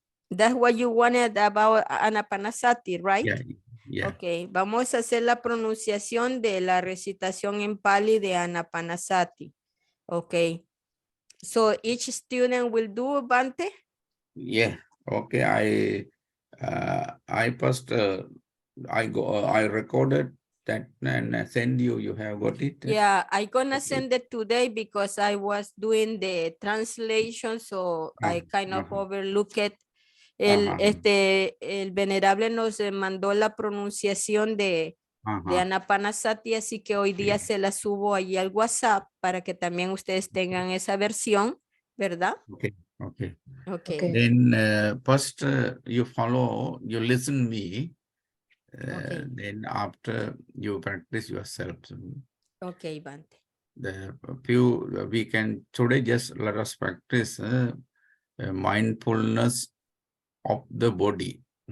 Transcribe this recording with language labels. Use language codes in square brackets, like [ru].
[en] That's what you wanted about Anapanasati, right? Yeah. [es] Ok, vamos a hacer la pronunciación de la recitación en Pali de Anapanasati. [en] Ok. So each student will do, Bante? Yeah. Okay. I first I recorded that and send you. You have got it. Yeah, I'm gonna send it today because I was doing the translation, so I kind of overlooked it. [es] El venerable nos mandó la pronunciación de Anapanasati, así que hoy día se la subo allí al WhatsApp para que también ustedes tengan esa versión, ¿verdad? [en] Okay. Okay. Then first you follow, you listen me. Then after you practice yourself. Okay, Bante. The few we can today just let us practice mindfulness of the body.